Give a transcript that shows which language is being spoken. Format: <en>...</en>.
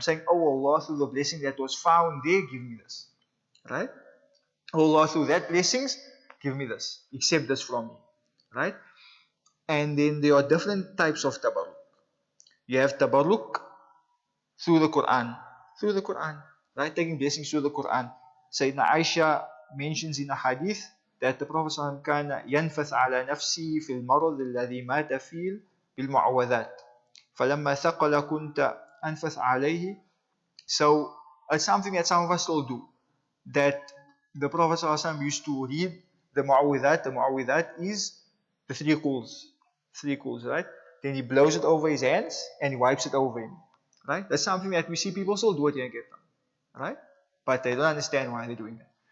<en>I'm saying, oh Allah, through the blessing that was found there, give me this. Right? Oh Allah, through that blessings, give me this. Accept this from me. Right? And then there are different types of tabarruk. You have tabarruk through the Quran. Through the Quran. Right? Taking blessings through the Quran. Sayyidina Aisha mentions in a hadith that the Prophet ﷺ</en> <ar>كان ينفث على نفسه في المرض الذي مات فيه بالمعوذات فلما ثقل كنت أنفث عليه.</ar> <en>So it's something that some of us still do, that the Prophet ﷺ used to read the mu'awwidhat. The mu'awwidhat is the three calls, right? Then he blows it over his hands and he wipes it over him, right? That's something that we see people still do it here in Cape Town, right? But they don't understand why they're doing that.</en>